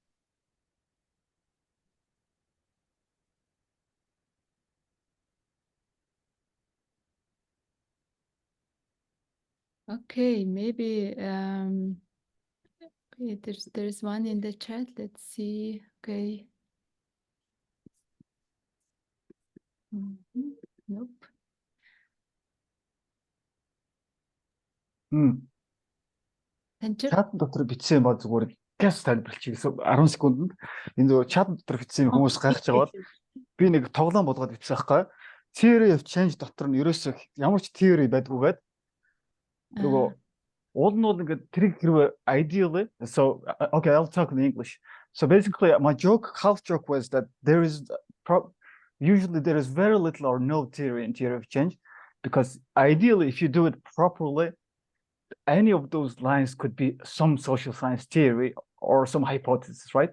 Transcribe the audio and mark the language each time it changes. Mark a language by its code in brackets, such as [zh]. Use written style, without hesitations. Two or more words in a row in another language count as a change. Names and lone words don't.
[en] Okay, maybe okay, there's one in the chat. Let's see. Okay. Nope. [mn] Чат дотор бичсэн ба зүгээр газ тайлбарлчих гэсэн 10 секундэд энэ зөв чат дотор бичсэн хүмүүс гайхаж байгаа бол би нэг тоглоом болгоод бичсэн байхгүй. [en] Theory of change [mn] дотор нь ерөөсөө ямар ч theory байдгүйгээд нөгөө уул нь бол ингээд тэрийг хэрвээ [en] ideally so okay I'll talk in English. So basically my half joke was that usually there is very little or no theory in theory of change, because ideally if you do it properly, any of those lines could be some social science theory or some hypothesis, right?